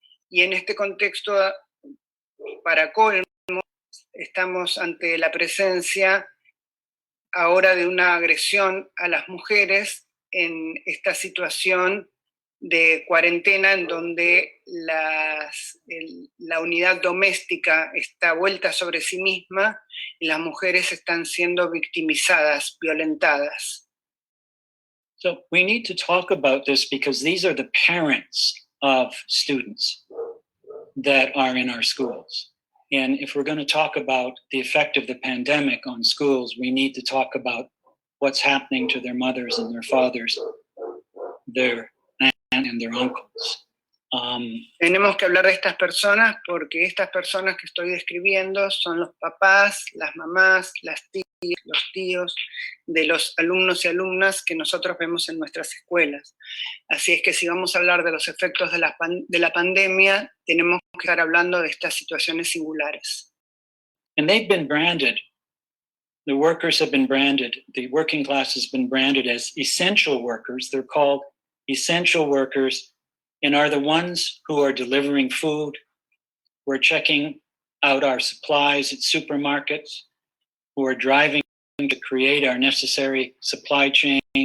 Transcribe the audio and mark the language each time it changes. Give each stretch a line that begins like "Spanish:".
Spanish: Y en este contexto, para colmo, estamos ante la presencia ahora de una agresión a las mujeres en esta situación de cuarentena, en donde la unidad doméstica está vuelta sobre sí misma y las mujeres están siendo victimizadas, violentadas.
English: So we need to talk about this because these are the parents of students. that are in our schools. And if we're going to talk about the effect of the pandemic on schools, we need to talk about what's happening to their mothers and their fathers, their aunt and their uncles.
Spanish: Tenemos que hablar de estas personas porque estas personas que estoy describiendo son los papás, las mamás, las tías, los tíos de los alumnos y alumnas que nosotros vemos en nuestras escuelas. Así es que si vamos a hablar de los efectos de la pandemia, tenemos que estar hablando de estas situaciones singulares.
English: And they've been branded, the workers have been branded, the working class has been branded as essential workers. They're called essential workers and are the ones who are delivering food, who are checking out our supplies at supermarkets, who are driving to create our necessary supply chains.